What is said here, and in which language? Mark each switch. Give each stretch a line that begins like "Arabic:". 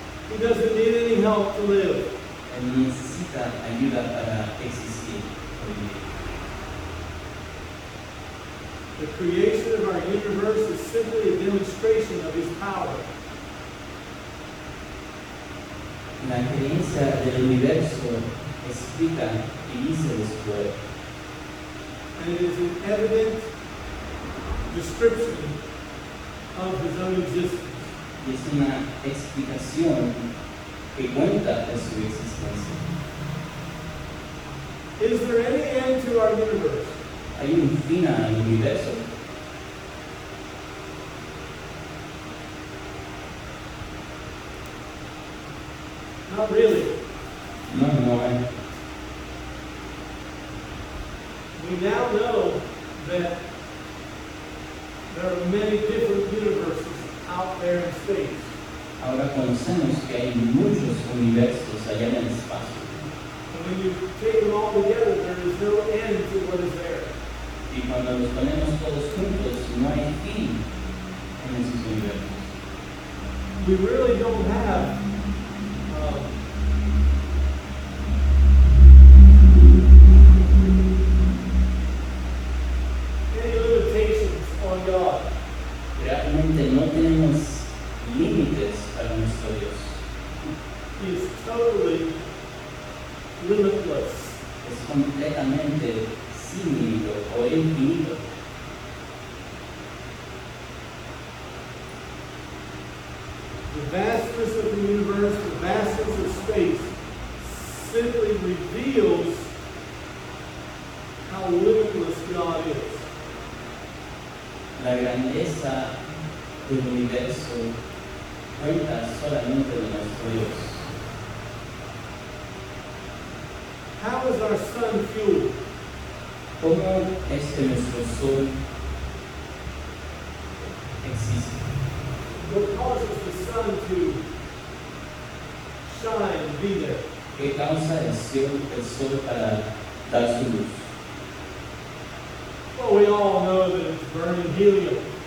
English: He doesn't need any help to live.
Spanish: Él no necesita ayuda para existir.
English: The creation of our universe is simply a demonstration of His power.
Spanish: La creencia del universo explica y dice de su poder.
English: And it is an evident description of His own existence.
Spanish: Y es una explicación que cuenta de su existencia.
English: Is there any end to our universe?
Spanish: Hay un fin al universo.
English: Not really.
Spanish: No hay.
English: We now know that there are many different universes out there in space.
Spanish: Ahora conocemos que hay muchos universos allá en el espacio.
English: And when you take them all together, there is no end to what is there.
Spanish: Y cuando los ponemos todos juntos, no hay fin en esos universos.
English: We really don't have any limitations on God.
Spanish: Realmente no tenemos límites para nuestro Dios.
English: He is totally limitless.
Spanish: Es completamente sin límite o infinito.
English: The vastness of the universe, the vastness of space, simply reveals how limitless God is.
Spanish: La grandeza del universo cuenta solamente de nuestro Dios.
English: How is our sun fueled?
Spanish: ¿Cómo es que nuestro sol existe?
English: What causes the sun to shine and be there?
Spanish: ¿Qué causa el sol para dar su luz?
English: Well, we all know that it's burning helium.